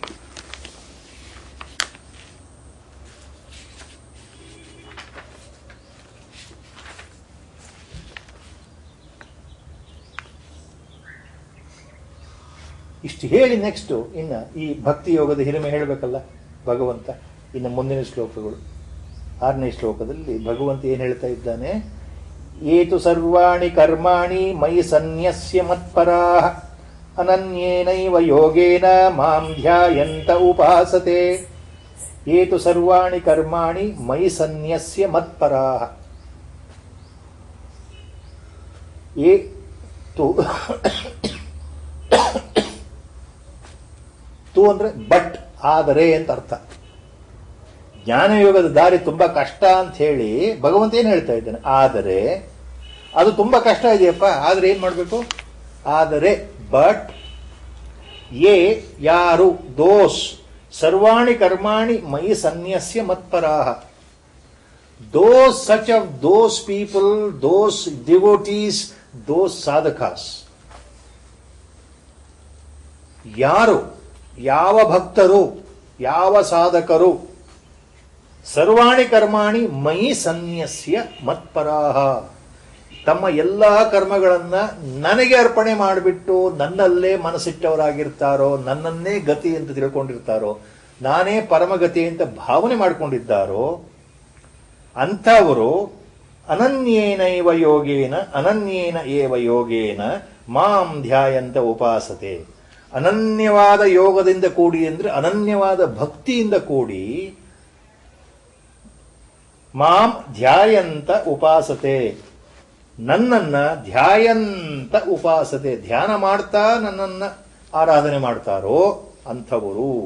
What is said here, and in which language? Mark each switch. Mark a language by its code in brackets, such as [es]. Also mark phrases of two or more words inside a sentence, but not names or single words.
[kn] ಇಷ್ಟು ಹೇಳಿ ನೆಕ್ಸ್ಟು ಇನ್ನು ಈ ಭಕ್ತಿ ಯೋಗದ ಹಿರಿಮೆ ಹೇಳಬೇಕಲ್ಲ ಭಗವಂತ. ಇನ್ನು ಮುಂದಿನ ಶ್ಲೋಕಗಳು, 6ನೇ ಶ್ಲೋಕದಲ್ಲಿ ಭಗವಂತ ಏನು ಹೇಳ್ತಾ ಇದ್ದಾನೆ? [sa] ಏತು ಸರ್ವಾಣಿ ಕರ್ಮಾಣಿ ಮಯಿ ಸನ್ಯಸ್ಯ ಮತ್ಪರಾಃ ಅನನ್ಯೇನೈವ ಯೋಗೇನ ಮಾಂ ಧ್ಯಾಯಂತ ಉಪಾಸತೆ. ಏತು ಸರ್ವಾಣಿ ಕರ್ಮಾಣಿ ಮಯಿ ಸನ್ಯಸ್ಯ ಮತ್ಪರಾಃ. [kn] ತು ಅಂದ್ರೆ ಬಟ್, ಆದರೆ ಅಂತ ಅರ್ಥ. ಜ್ಞಾನಯೋಗದ ದಾರಿ ತುಂಬಾ ಕಷ್ಟ ಅಂತ ಹೇಳಿ ಭಗವಂತ ಏನು ಹೇಳ್ತಾ ಇದ್ದಾನೆ? ಆದರೆ ಅದು ತುಂಬಾ ಕಷ್ಟ ಇದೆಯಪ್ಪ, ಆದರೆ ಏನ್ ಮಾಡಬೇಕು? ಆದರೆ ಬಟ್ ಯಾರು ದೋಸ್ [sa] ಸರ್ವಾಣಿ ಕರ್ಮಾಣಿ ಮಯಿ ಸನ್ಯಸ್ಯ ಮತ್ಪರಾಹ, [en] those such of those people, those devotees, those sadhakas, [kn] ಯಾರು, ಯಾವ ಭಕ್ತರು, ಯಾವ ಸಾಧಕರು [sa] ಸರ್ವಾಣಿ ಕರ್ಮಾಣಿ ಮಯಿ ಸನ್ಯಸ್ಯ ಮತ್ಪರಾಹ, [kn] ತಮ್ಮ ಎಲ್ಲ ಕರ್ಮಗಳನ್ನ ನನಗೆ ಅರ್ಪಣೆ ಮಾಡಿಬಿಟ್ಟು ನನ್ನಲ್ಲೇ ಮನಸ್ಸಿಟ್ಟವರಾಗಿರ್ತಾರೋ, ನನ್ನನ್ನೇ ಗತಿ ಅಂತ ತಿಳ್ಕೊಂಡಿರ್ತಾರೋ, ನಾನೇ ಪರಮಗತಿ ಅಂತ ಭಾವನೆ ಮಾಡಿಕೊಂಡಿದ್ದಾರೋ ಅಂಥವರು [sa] ಅನನ್ಯೇನ ಏವ ಯೋಗೇನ ಮಾಂ ಧ್ಯಾಯಂತ ಉಪಾಸತೆ. [kn] ಅನನ್ಯವಾದ ಯೋಗದಿಂದ ಕೂಡಿ ಅಂದ್ರೆ ಅನನ್ಯವಾದ ಭಕ್ತಿಯಿಂದ ಕೂಡಿ [sa] ಮಾಂ ಧ್ಯಾಯಂತ ಉಪಾಸತೆ, [kn] ನನ್ನನ್ನ [sa] ಧ್ಯಾಯಂತ ಉಪಾಸತೆ, [kn] ಧ್ಯಾನ ಮಾಡ್ತಾ ನನ್ನನ್ನ ಆರಾಧನೆ ಮಾಡ್ತಾರೋ ಅಂಥವರು.